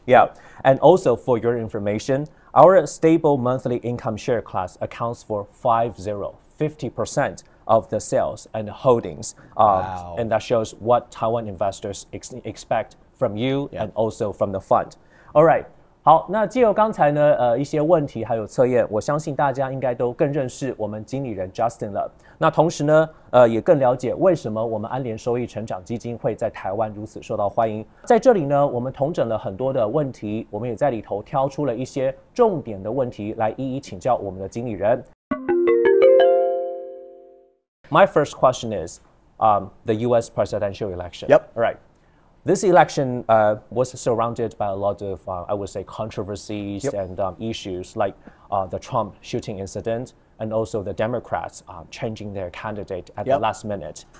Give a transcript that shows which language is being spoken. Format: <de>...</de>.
<en>Yeah, and also for your information, our Stable Monthly Income Share Class accounts for 50% of the sales and holdings. And that shows what Taiwan investors expect from you and also from the fund. All right.</en> <zh>好，那藉由刚才呢，一些问题还有测验，我相信大家应该都更认识我们经理人 Justin 了。那同时呢，也更了解为什么我们安联收益成长基金会在台湾如此受到欢迎。在这里呢，我们统整了很多的问题，我们也在里头挑出了一些重点的问题来一一请教我们的经理人。</zh> <en>My first question is the U.S. presidential election. Yep. All right. This election was surrounded by a lot of, I would say, controversies and issues like the Trump shooting incident and also the Democrats changing their candidate at the last minute.</en>